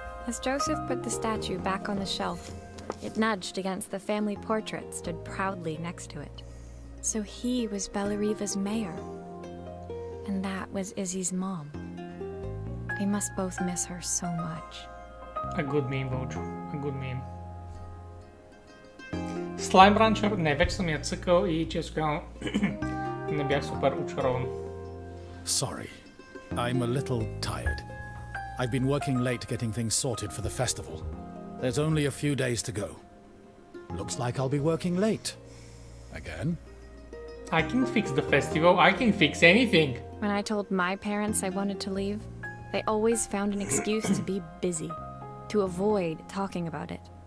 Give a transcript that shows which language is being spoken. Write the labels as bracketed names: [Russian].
[English] As Joseph put the statue back on the shelf, it nudged against the family portrait stood proudly next to it. So he was Bellariva's mayor. And that was Izzy's mom. They must both miss her so much. A good meme, Bojo. A good meme. [Bulgarian] Slime Rancher, не, вече съм я цъкал и често казвам, не бях супер очарован. [English] Sorry, I'm a little tired. I've been working late getting things sorted for the festival. There's only a few days to go. Looks like I'll be working late. Again? I can fix the festival, I can fix anything. When I told my parents I wanted to leave, they always found an excuse to be busy, to avoid talking about it.